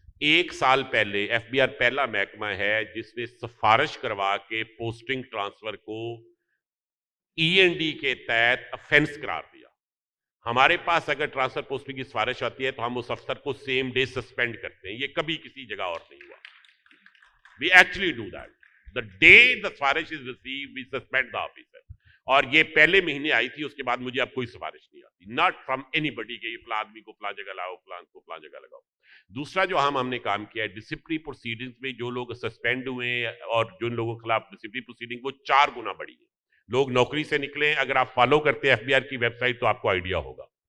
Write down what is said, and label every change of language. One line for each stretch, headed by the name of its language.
Urdu: 1 سال پہلے FBR پہلا محکمہ ہے جس نے سفارش کروا کے پوسٹنگ ٹرانسفر کو END کے تحت افینس قرار دیا. ہمارے پاس اگر ٹرانسفر پوسٹنگ کی سفارش آتی ہے تو ہم اس افسر کو سیم ڈے سسپینڈ کرتے ہیں. یہ کبھی کسی جگہ اور نہیں ہوا.
English: We actually do that. The day the سفارش is received, we suspend the officer.
Urdu: اور یہ پہلے مہینے آئی تھی, اس کے بعد مجھے اب کوئی سفارش نہیں آتی.
English: Not from anybody
Urdu: کہ یہ فلاں آدمی کو فلاں جگہ لاؤ, فلاں کو فلاں جگہ لگاؤ. دوسرا جو ہم نے کام کیا ہے ڈسپلنری پروسیڈنگز میں, جو لوگ سسپینڈ ہوئے ہیں اور جن لوگوں کے خلاف ڈسپلنری پروسیڈنگ وہ 4 گنا بڑھی ہے. لوگ نوکری سے نکلے. اگر آپ فالو کرتے ہیں FBR کی ویب سائٹ تو آپ کو آئیڈیا ہوگا.